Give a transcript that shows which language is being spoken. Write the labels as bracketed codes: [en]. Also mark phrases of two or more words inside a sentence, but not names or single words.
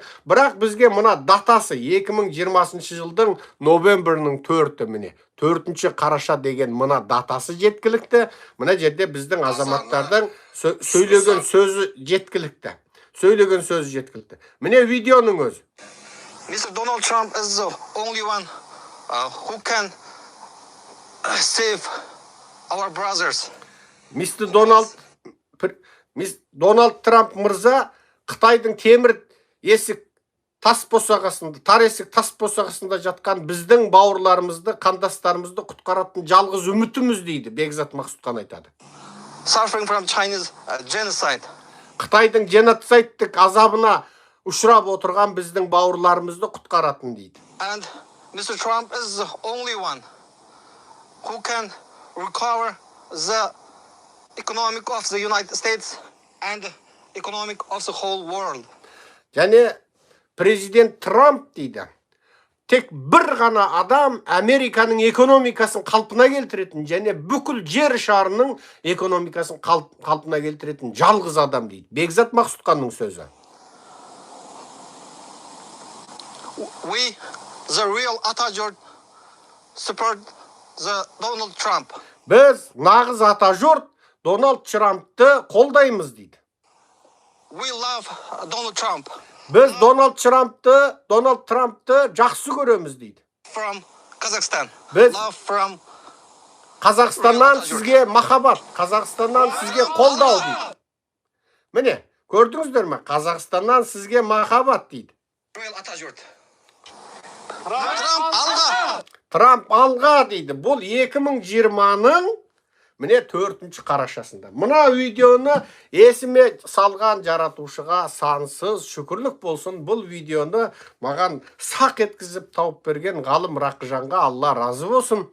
[kk] Бірақ бізге мына датасы 2020 жылдың новемберінің 4-і міне 4 қараша деген мына датасы жеткілікті. Мына жерде біздің азаматтардың сөйлеген сөзі жеткілікті. Міне видеоның өзі. [en] Mr. Donald Trump is the only one who can save our brothers. [kk] Мистер Дональд Трамп мырза Қытайдың темір есік тас босағасында, тар есік тас босағасында жатқан біздің бауырларымызды, қандастарымызды құтқаратын жалғыз үмітіміз дейді. Бекзат Мақсұтхан айтады. [en] Suffering from Chinese genocide. [kk] Қытайдың геноцидтік азабына ұшырап отырған біздің бауырларымызды құтқаратын дейді. [en] And Mr. Trump is the only one who can recover the economic of the United States and the economic of the whole world. [kk] Және президент Трамп дейді, тек бір ғана адам Американың экономикасын қалпына келтіретін, және бүкіл жер шарының экономикасын қалпына келтіретін жалғыз адам дейді. Бекзат Мақсұтханның сөзі. [en] We, the real Atajurt, support the Donald Trump. [kk] Біз нағыз Атажұрт Дональд Трампты қолдаймыз дейді. [en] We love Donald Trump. [kk] Біз Дональд Трампты жақсы көреміз дейді. [en] From Kazakhstan. [kk] Біз [en] Love from [kk] Қазақстаннан сізге махаббат, Қазақстаннан сізге қолдау дейді. Міне, көрдіңіздер ме? Қазақстаннан сізге махаббат дейді. real Atajurt. Trump алға. Трамп алға дейді. Бұл 2020-ның міне 4 қарашасында. Мына видеоны есіме салған жаратушыға сансыз шүкірлік болсын. Бұл видеоны маған сақ еткізіп тауып берген ғалым Рақыжанға Алла разы болсын.